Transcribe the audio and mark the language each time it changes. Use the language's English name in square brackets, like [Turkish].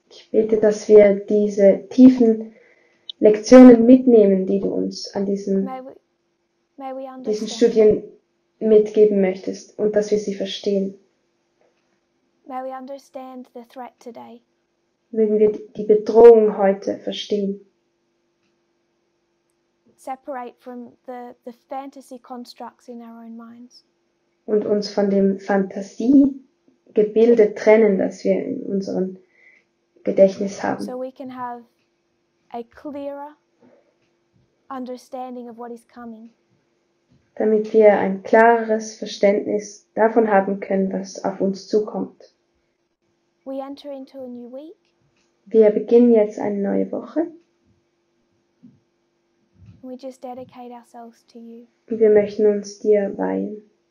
[German] Ich bete, dass wir diese tiefen Lektionen mitnehmen, die du uns an diesen [English] May we [German] diesen [English] understand. [German] Studien mitgeben möchtest und dass wir sie verstehen. [English] May we understand the threat today. [German] Mögen wir die Bedrohung heute verstehen. [English] Separate from the fantasy constructs in our own minds. [German] Und uns von dem Fantasiegebilde trennen, das wir in unserem Gedächtnis haben. [English] So we can have a clearer understanding of what is coming. [German] Damit wir ein klareres Verständnis davon haben können, was auf uns zukommt. [English] We enter into a new week. [German] Wir beginnen jetzt eine neue Woche [English] And we just dedicate ourselves to you. [German] und wir möchten uns dir weihen.